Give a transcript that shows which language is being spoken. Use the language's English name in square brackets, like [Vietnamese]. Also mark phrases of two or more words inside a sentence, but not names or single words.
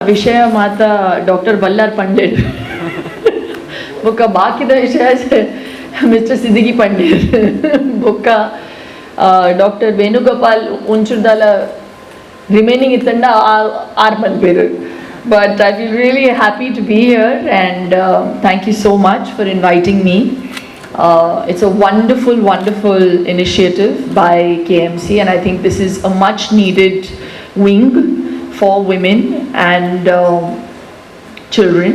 [Tulu] ವಿಷಯ ಮಾತ ಡಾಕ್ಟರ್ ಬಲ್ಲಾರ್ ಪಂಡಿತ್ ಬೊಕ್ಕ ಬಾಕಿದ ವಿಷಯ ಮಿಸ್ಟರ್ ಸಿದ್ದಿಗಿ ಪಂಡಿತ್ ಬೊಕ್ಕ ಡಾಕ್ಟರ್ ವೇಣುಗೋಪಾಲ್ ಒಂಚೂರ್ದಾಲ ರಿಮೈನಿಂಗ್ ಇತ್ತಂಡ ಆರು ಮಂದಿ ಬೇರೆ. [English] But I feel really happy to be here, and thank you so much for inviting me. It's a wonderful, wonderful initiative by KMC, and I think this is a much needed wing for women and children.